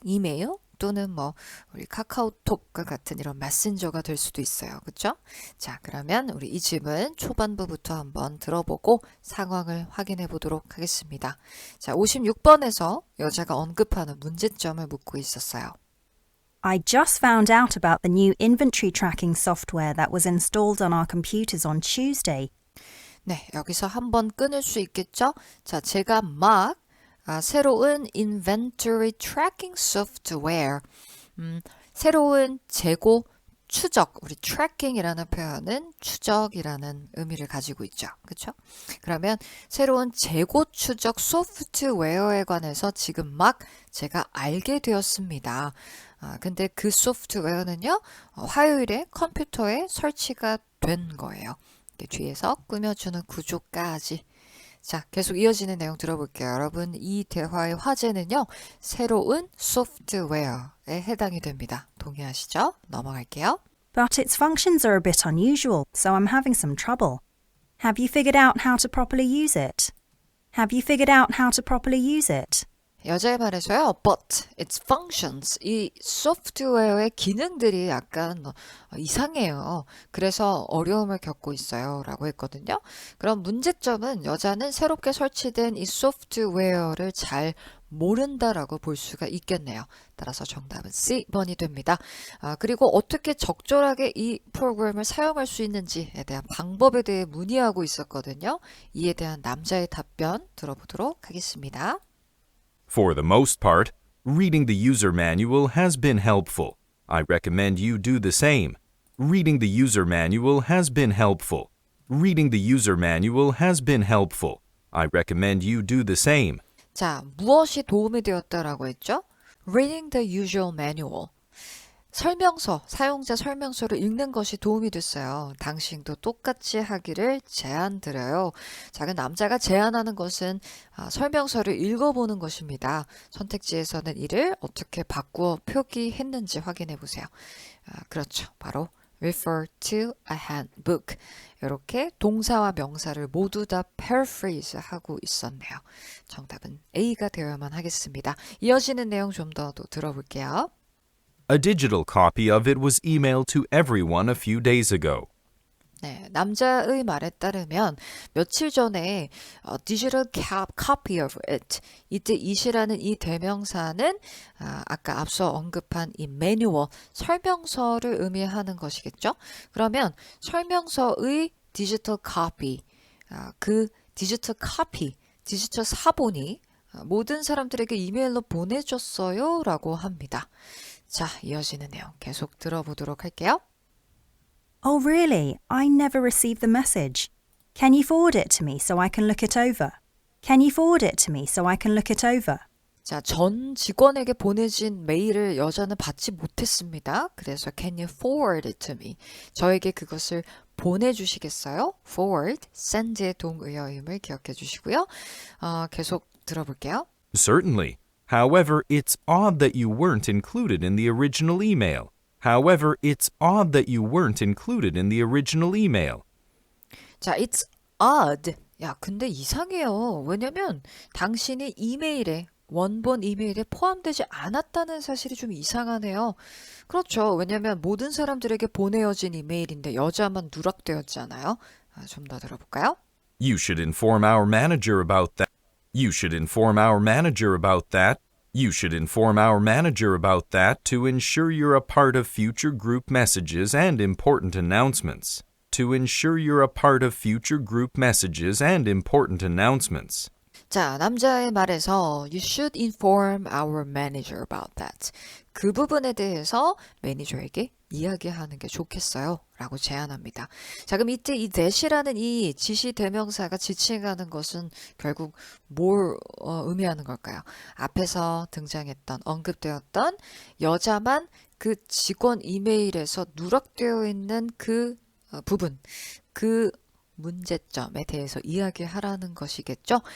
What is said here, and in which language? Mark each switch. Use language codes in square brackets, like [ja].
[ko] 이메일 또는 뭐 우리 카카오톡과 같은 이런 메신저가 될 수도 있어요. 그렇죠? 자, 그러면 우리 이 질문 초반부부터 한번 들어보고 상황을 확인해 보도록 하겠습니다. 자, 56번에서 여자가 언급하는 문제점을 묻고 있었어요. [en] I just found out about the new inventory tracking software that was installed on our computers on Tuesday. [ko] 네, 여기서 한번 끊을 수 있겠죠? 자, 제가 막 새로운 [en] inventory tracking software, [ko] 새로운 재고 추적, 우리 tracking이라는 표현은 추적이라는 의미를 가지고 있죠. 그렇죠? 그러면 새로운 재고 추적 소프트웨어에 관해서 지금 막 제가 알게 되었습니다. 근데 그 소프트웨어는요, 화요일에 컴퓨터에 설치가 된 거예요. 뒤에서 꾸며주는 구조까지. 자, 계속 이어지는 내용 들어볼게요. 여러분, 이 대화의 화제는요, 새로운 소프트웨어에 해당이 됩니다. 동의하시죠? 넘어갈게요. [en] But its functions are a bit unusual, so I'm having some trouble. Have you figured out how to properly use it? Have you figured out how to properly use it? [ko] 여자의 말에서요, [en] but its functions, [ko] 이 소프트웨어의 기능들이 약간 이상해요. 그래서 어려움을 겪고 있어요. 라고 했거든요. 그럼 문제점은 여자는 새롭게 설치된 이 소프트웨어를 잘 모른다라고 볼 수가 있겠네요. 따라서 정답은 C번이 됩니다. 그리고 어떻게 적절하게 이 프로그램을 사용할 수 있는지에 대한 방법에 대해 문의하고 있었거든요. 이에 대한 남자의 답변 들어보도록 하겠습니다. [en] For the most part, reading the user manual has been helpful. I recommend you do the same. Reading the user manual has been helpful. Reading the user manual has been helpful. I recommend you do the same. [ko] 자, 무엇이 도움이 되었다라고 했죠? [en] Reading the usual manual. [ko] 설명서, 사용자 설명서를 읽는 것이 도움이 됐어요. 당신도 똑같이 하기를 제안드려요. 자, 그 남자가 제안하는 것은 설명서를 읽어보는 것입니다. 선택지에서는 이를 어떻게 바꾸어 표기했는지 확인해 보세요. 그렇죠. 바로 [en] refer to a handbook. [ko] 이렇게 동사와 명사를 모두 다 paraphrase 하고 있었네요. 정답은 A가 되어야만 하겠습니다. 이어지는 내용 좀 더 들어볼게요. [en] A digital copy of it was emailed to everyone a few days ago. [ko] 네, 남자의 말에 따르면 며칠 전에 [en] digital copy of it, [ko] 이때 it이라는 이 대명사는 아까 앞서 언급한 이 매뉴얼, 설명서를 의미하는 것이겠죠? 그러면 설명서의 디지털 copy, 그 디지털 copy, 디지털 사본이 모든 사람들에게 이메일로 보내줬어요 라고 합니다. 자, 이어지는 내용 계속 들어보도록 할게요. [en] Oh, really? I never received the message. Can you forward it to me so I can look it over? Can you forward it to me so I can look it over? [ko] 자, 전 직원에게 보내진 메일을 여자는 받지 못했습니다. 그래서 [en] can you forward it to me? [ko] 저에게 그것을 보내주시겠어요? forward, send의 동의어임을 기억해 주시고요. 계속 들어볼게요. [en] Certainly. However, it's odd that you weren't included in the original email. However, it's odd that you weren't included in the original email. [ko] 자, [en] it's odd. [ko] 야, 근데 이상해요. 왜냐면 당신이 원본 이메일에 포함되지 않았다는 사실이 좀 이상하네요. 그렇죠. 왜냐면 모든 사람들에게 보내어진 이메일인데 여자만 누락되었잖아요. 좀 더 들어볼까요? [en] You should inform our manager about that. You should inform our manager about that. You should inform our manager about that to ensure you're a part of future group messages and important announcements. To ensure you're a part of future group messages and important announcements. [ko] 자, 남자의 말에서 [en] You should inform our manager about that. [ko] 그 부분에 대해서 매니저에게 이야기하는 게 좋겠어요 라고 제안합니다. 자, 그럼 이때 이 that이라는 이 지시 대명사가 지칭하는 것은 결국 뭘 의미하는 걸까요? 앞에서 등장했던 언급되었던 여자만 그 직원 이메일에서 누락되어 있는 그 부분, 그 문제점에 대해서 이야기하라는 것이겠죠.